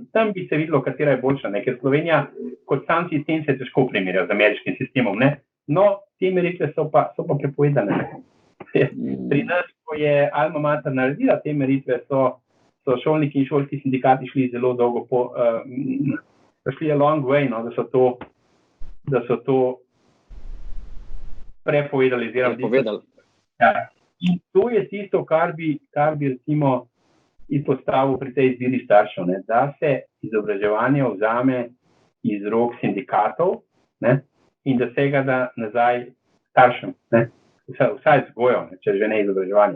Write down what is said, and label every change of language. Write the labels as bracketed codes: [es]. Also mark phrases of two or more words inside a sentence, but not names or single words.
[sl] Tam bi se videlo, katera je boljša, ne? Ker Slovenija kot sam sistem se težko primerja z ameriškim sistemom. Ne? No, te meritve so pa prepovedane. Pri nas, ko je Alma Mater naredila te meritve, so šolniki in šolski sindikati šli zelo dolgo šli [en] a long way, [sl] no, da so to prepovedali. Ja. In to je tisto, kar bi recimo izpostavil pri tej izbiri staršev, ne, da se izobraževanje vzame iz rok sindikatov, ne, in da se ga da nazaj staršem, ne, vsaj vzgojo, ne, če že ne izobraževanje.